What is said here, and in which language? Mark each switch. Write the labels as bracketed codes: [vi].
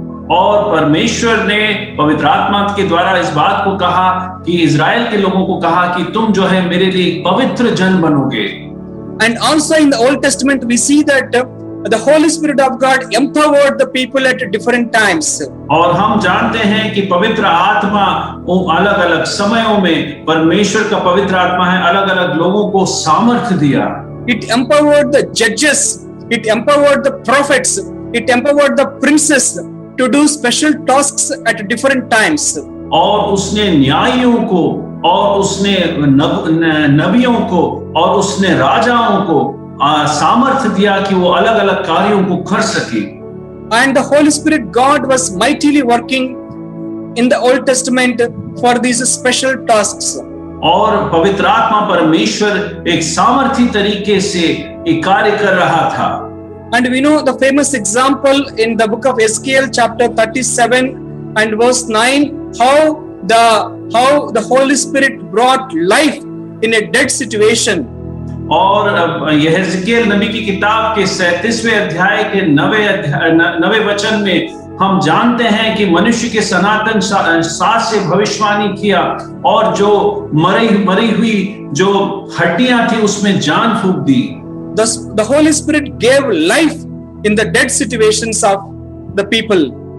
[hi] और परमेश्वर ने पवित्र आत्मा के द्वारा इस बात को कहा कि इजराइल के लोगों को कहा कि तुम जो है मेरे लिए पवित्र जन बनोगे। [en] And also in the Old Testament, we see that the Holy Spirit of God empowered the people at different times. [hi] और हम जानते हैं कि पवित्र आत्मा अलग-अलग समयों में परमेश्वर का पवित्र आत्मा है अलग-अलग लोगों को सामर्थ्य दिया। [en] It empowered the judges, it empowered the prophets, it empowered the princes to do special tasks at different times. [hi] और उसने न्यायियों को और उसने नबियों को और उसने राजाओं को सामर्थ्य दिया कि वो अलग-अलग कार्यों को कर सके। [en] And the Holy Spirit God was mightily working in the Old Testament for these special tasks. [hi] और पवित्र आत्मा परमेश्वर एक सामर्थी तरीके से एक कार्य कर रहा था। [en] And we know the famous example in the book of Ezekiel chapter 37 and verse 9, how the Holy Spirit brought life in a dead situation. [hi] और यह एजेकिएल नबी की किताब के 37वें अध्याय के 9वें वचन में हम जानते हैं कि मनुष्य के सनातन सांस से भविष्यवाणी किया और जो मरी हुई जो हड्डियां थी उसमें जान फूंक दी। [en] The Holy Spirit gave life in the dead situations of the people.